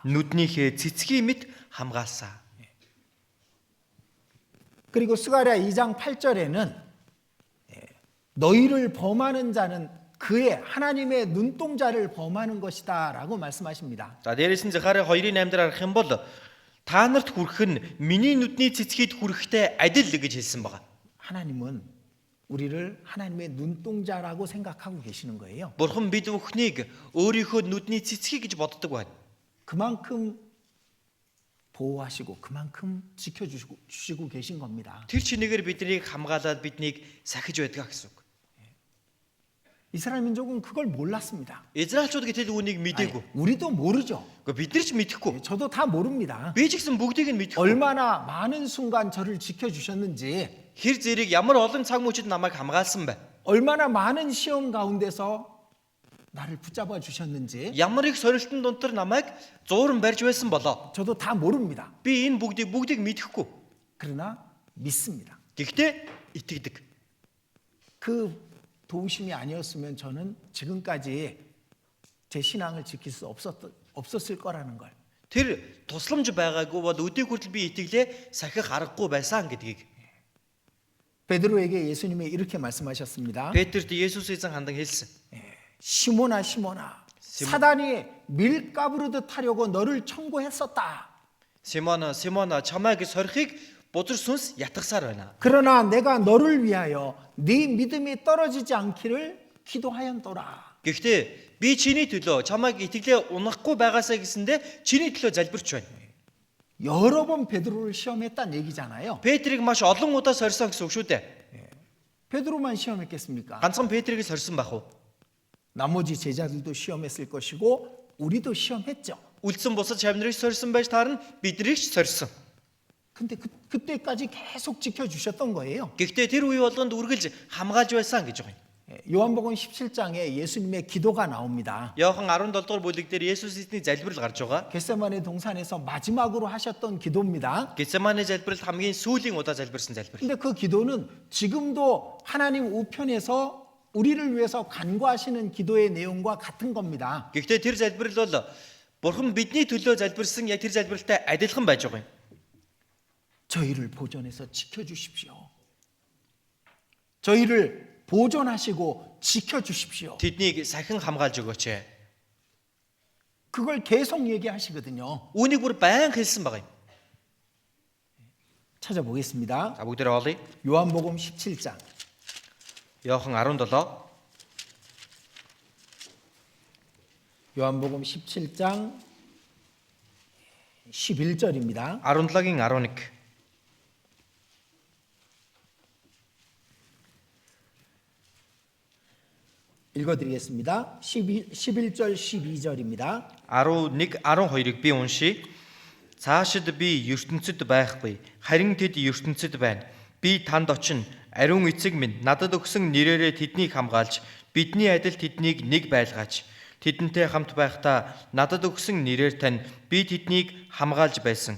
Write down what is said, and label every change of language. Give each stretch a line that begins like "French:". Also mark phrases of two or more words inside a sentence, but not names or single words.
Mongolian: нүднийхээ цэцгийн мэт хамгаалсан.
Korean: 그리고 스가랴 2장 8절에는 너희를 범하는 자는 그의 하나님의 눈동자를 범하는 것이다라고 말씀하십니다.
Mongolian: За дээрээс нь Захария 2:8 дээр харах юм бол та нарт хүрэх нь миний нүдний цэцгийд хүрэхтэй адил гэж хэлсэн байна.
Korean: 하나님은 우리를 하나님의 눈동자라고 생각하고 계시는 거예요.
Mongolian: Бурхан бид бүхнийг өөрийнхөө нүдний цэцгий гэж боддог байна.
Korean: 그만큼 보호하시고 그만큼 지켜주시고 계신 겁니다.
Mongolian: Тэр чинээгээр биднийг хамгаалаад биднийг сахиж байдаг гэсэн үг.
Korean: 이스라엘 민족은 그걸 몰랐습니다.
Mongolian: Израильчууд гэтэл үүнийг
Korean: 아니,
Mongolian: мэдээгүй.
Korean: 우리도 모르죠.
Mongolian: Гэхдээ бид нар ч мэдэхгүй.
Korean: 저도 다 모릅니다.
Mongolian: Би ч гэсэн бүгдийг нь мэдэхгүй.
Korean: 얼마나 많은 순간 저를 지켜주셨는지,
Mongolian: Хэр зэрэг ямар олон цаг мөчид намайг хамгаалсан бэ?
Korean: 얼마나 많은 시험 가운데서 나를 붙잡아 주셨는지
Mongolian: Ямар их сорилтын дунтар намайг зууран барьж байсан болоо.
Korean: 저도 다 모릅니다.
Mongolian: Би энэ бүгдийг мэдэхгүй.
Korean: 그러나 믿습니다.
Mongolian: Гэхдээ итгэдэг.
Korean: 그 도우심이 아니었으면 저는 지금까지 제 신앙을 지킬 수 없었을 거라는 걸.
Mongolian: Тэр тусламж байгаагүй бол өдөө хүртэл би итгэлээ сахих аргагүй байсан гэдгийг.
Korean: 베드로에게 예수님이 이렇게 말씀하셨습니다.
Mongolian: Петрт Есүс эзэн хандан хэлсэн.
Korean: 시몬아 시몬아 사단이 밀가부르듯 하려고 너를 청구했었다.
Mongolian: Симона чамайг сорихыг бузар сүнс ятгасаар байна.
Korean: 그러나 내가 너를 위하여 네 믿음이 떨어지지 않기를 기도하였노라.
Mongolian: Гэхдээ би чиний төлөө чамайг итгэлээ унахгүй байгаасаа гэсэндэ чиний төлөө залбирч байна.
Korean: 여러 번 베드로를 시험했다는 얘기잖아요.
Mongolian: Петрийг маш олон удаа сорьсон гэсэн үг шүү дээ.
Korean: 베드로만 시험했겠습니까?
Mongolian: Ганцхан Петрийг сорьсон байх уу?
Korean: 나머지 제자들도 시험했을 것이고 우리도 시험했죠.
Mongolian: Үлдсэн бусад шавнарыг сорьсон байж таарна биднийг ч сорьсон.
Korean: 근데 그때까지 계속 지켜주셨던 거예요.
Mongolian: Гэхдээ тэр үе болгонд үргэлж хамгаалж байсан гэж байгаа юм.
Korean: 요한복음 17장에 예수님의 기도가 나옵니다.
Mongolian: Иохан 17 дугаар бүлэг дээр Есүс эзний залбирал гарч байгаа.
Korean: 겟세마네 동산에서 마지막으로 하셨던 기도입니다.
Mongolian: Гетсемане залбирал хамгийн сүүлийн удаа залбирсан залбирал.
Korean: 근데 그 기도는 지금도 하나님 우편에서 우리를 위해서 간구하시는 기도의 내용과 같은 겁니다.
Mongolian: Гэхдээ тэр залбирал бол Бурхан бидний төлөө залбирсан яг тэр залбиралтай адилхан байж байгаа юм.
Korean: 저희를 보존해서 지켜주십시오. 저희를 보존하시고 지켜주십시오.
Mongolian: Тэднийг сахин хамгаалж өгөөч.
Korean: 그걸 계속 얘기하시거든요.
Mongolian: Үүнийг бүр байн хэлсэн байгаа юм.
Korean: 찾아보겠습니다.
Mongolian: За бүгдээрээ олъё.
Korean: 요한복음 17장
Mongolian: Иохан 17.
Korean: 요한복음 17장 11절입니다.
Mongolian: 17-гийн 11.
Korean: 읽어드리겠습니다. 11절 12절입니다.
Mongolian: 11 12-ыг би уншия. Цаашид би ертөнцид байхгүй. Харин тэд ертөнцид байна. Би танд очино. Ариун эцэг минь надад өгсөн нэрээрээ тэднийг хамгаалж, бидний адил тэднийг нэг байлгаач. Тэдэнтэй хамт байхдаа надад өгсөн нэрээр тань би тэднийг хамгаалж байсан.